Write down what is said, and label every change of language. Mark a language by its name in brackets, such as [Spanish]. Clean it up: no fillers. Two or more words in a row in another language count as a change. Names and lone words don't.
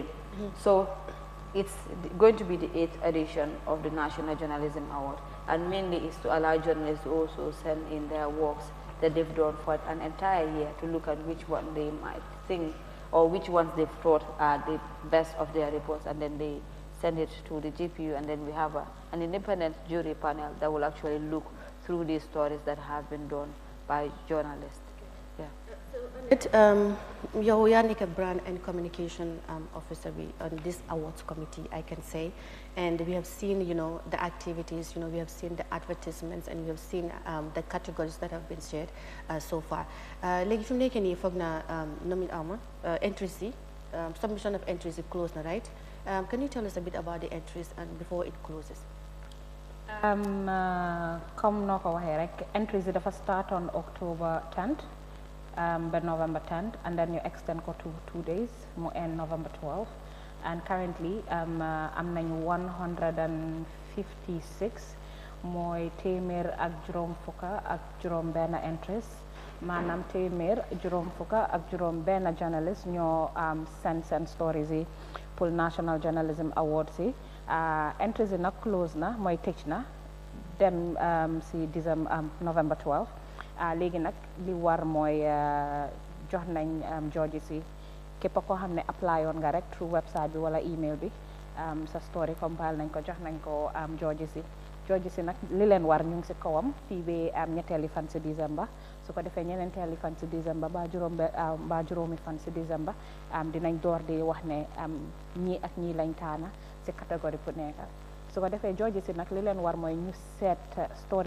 [English] So it's going to be the 8th edition of the National Journalism Award, and mainly is to allow journalists to also send in their works that they've done for an entire year to look at which one they might think or which ones they've thought are the best of their reports, and then they send it to the GPU, and then we have an independent jury panel that will actually look through these stories that have been done by journalists. [Wolof] Yow yaa nekk [English] brand and communication officer on this awards committee, I can say, and we have seen, the activities, we have seen the advertisements, and we have seen the categories that have been shared so far. [Wolof] Léegi fi mu nekk nii foog naa entries yi, [English] submission of entries is closed now, right? Can you tell us a bit about the entries and before it closes? [Wolof] Comme noo ko waxee rek, entries yi dafa [English] start on October 10th. By November 10th, and then you extend ko to 2 days, mo end November 12th. And currently, [Wolof] am nañu 156 mooy téeméer ak juróom fukka ak juróom benn entries, maanaam téeméer juróom fukka ak juróom benn journalist ñoo [English] send stories [Wolof] yi pour National Journalism Awards yi. Entries yi nag close na mooy tëj na dem si November 12th. Léegi nag li war mooy jox nañ judges yi képp koo xam ne apply yoon nga rek [English] through website [Wolof] bi wala email bi sa story compile nañ ko jox nañ ko judges yi nag li leen war ñu ngi si kawam fii ba ñetteeli fan si décembre su ko defee ñeneenteeli fan si décembre ba juróomi fan si décembre dinañ door di wax ne ñii ak ñii lañ taana si catégorie bu nekk su ko defee judges yi nag li leen war mooy ñu seet story